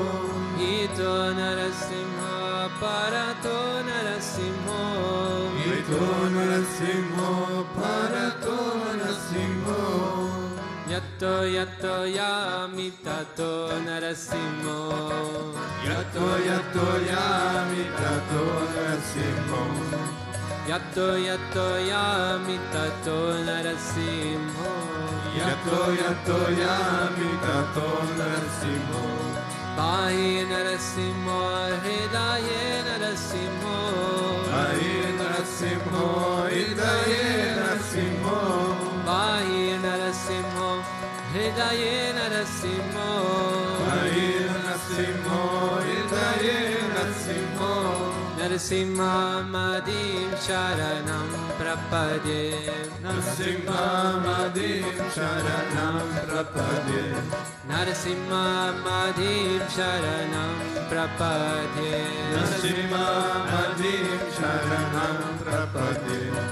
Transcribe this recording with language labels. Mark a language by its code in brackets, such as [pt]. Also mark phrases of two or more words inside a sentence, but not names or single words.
[sa] Ito Narasimho, Parato Narasimho, Ito Narasimho, Parato Narasimho, Yatto Yatto Yami Tato Narasimho, Yatto Yatto Yami Tato Narasimho, Yatto Yatto Yami Tato Narasimho, Yatto Yatto Yami Tato Narasimho, Pahi Narasimho, Hridaye Narasimho, Pahi Narasimho, Hridaye Narasimho, Pahi Narasimho, Hridaye Narasimho, Pahi Narasimho, Hridaye Narasimho, Narasimha Madim Sharanam Prapadye, Narasimha Madim Sharanam Prapadye, Narasimha Madim Sharanam Prapadye, Narasimha Madim Sharanam Prapadye,